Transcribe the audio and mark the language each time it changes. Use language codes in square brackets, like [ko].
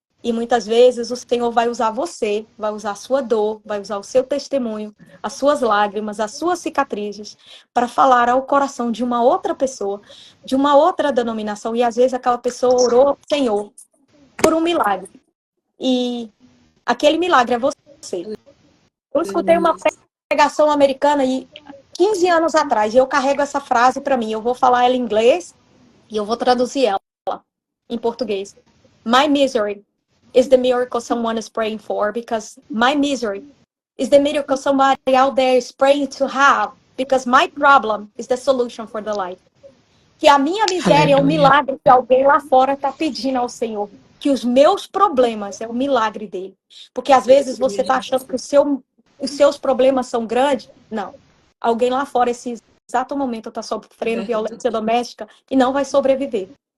[pt] E muitas vezes o Senhor vai usar você, vai usar a sua dor, vai usar o seu testemunho, as suas lágrimas, as suas cicatrizes, para falar ao coração de uma outra pessoa, de uma outra denominação. E às vezes aquela pessoa orou ao Senhor por um milagre. E aquele milagre é você. Eu escutei uma pregação americana 15 anos atrás, e eu carrego essa frase para mim. Eu vou falar ela em inglês e eu vou traduzir ela em português. [en] My misery is the miracle someone is praying for, because my misery is the miracle somebody out there is praying to have, because my problem is the solution for the life. [pt] Que a minha miséria é um milagre que alguém lá fora está pedindo ao Senhor. Que os meus problemas é o milagre dele. Porque às vezes você está achando que os seus problemas são grandes. Não. Alguém lá fora, esse exato momento, está sofrendo violência doméstica e não vai sobreviver.